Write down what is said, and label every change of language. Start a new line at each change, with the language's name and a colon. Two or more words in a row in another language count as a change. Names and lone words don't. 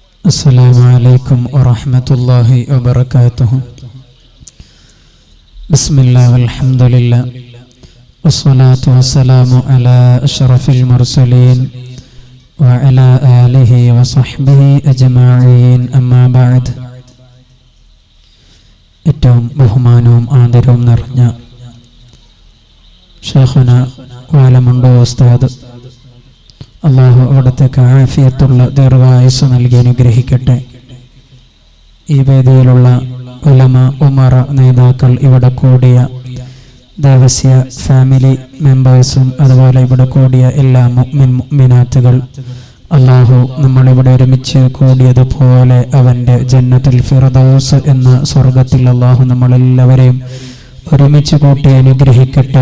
Arabic: السلام عليكم ورحمة الله وبركاته. بسم الله والحمد لله والصلاة والسلام على أشرف المرسلين وعلى آله وصحبه أجمعين أما بعد.
Malayalam: ഏറ്റവും ബഹുമാനവും ആദരവും നിറഞ്ഞ ഷൈഖുന വാലമുണ്ടോ ഉസ്താദ്, അള്ളാഹു അവിടത്തേക്ക് ആഫിയത്തുള്ള ദീർഘായുസ്സ് നൽകി അനുഗ്രഹിക്കട്ടെ. ഈ വേദിയിലുള്ള
Arabic: علماء، أمراء,
Malayalam: നേതാക്കൾ, ഇവിടെ കൂടിയ ദേവസ്യ
English: family members
Malayalam: അതുപോലെ ഇവിടെ കൂടിയ എല്ലാ മുഅ്മിനാത്തുകൾ, അള്ളാഹു നമ്മളിവിടെ ഒരുമിച്ച് കൂടിയതുപോലെ അവൻ്റെ
Arabic: جنة الفردوس
Malayalam: എന്ന സ്വർഗത്തിൽ അള്ളാഹു നമ്മളെല്ലാവരെയും ഒരുമിച്ച് കൂട്ടി അനുഗ്രഹിക്കട്ടെ.